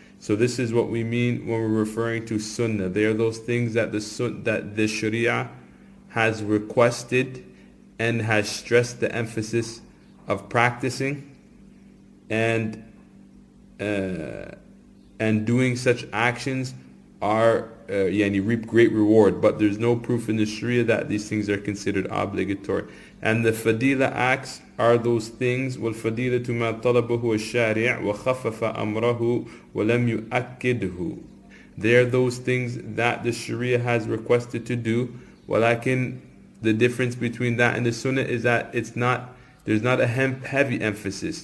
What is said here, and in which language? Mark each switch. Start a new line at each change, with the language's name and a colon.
English: So this is what we mean when we're referring to sunnah. They are those things that the Sharia has requested and has stressed the emphasis of practicing and doing such actions are reap great reward, but there's no proof in the Sharia that these things are considered obligatory. And the fadila acts are those things,
Arabic: وَالْفَدِيلَةُ مَا طَلَبَهُ الشَّارِعُ وَخَفَّفَ أَمْرَهُ وَلَمْ يُؤَكِّدْهُ.
English: They are those things that the Sharia has requested to do. Walakin, the difference between that and the sunnah is that there's not a heavy emphasis.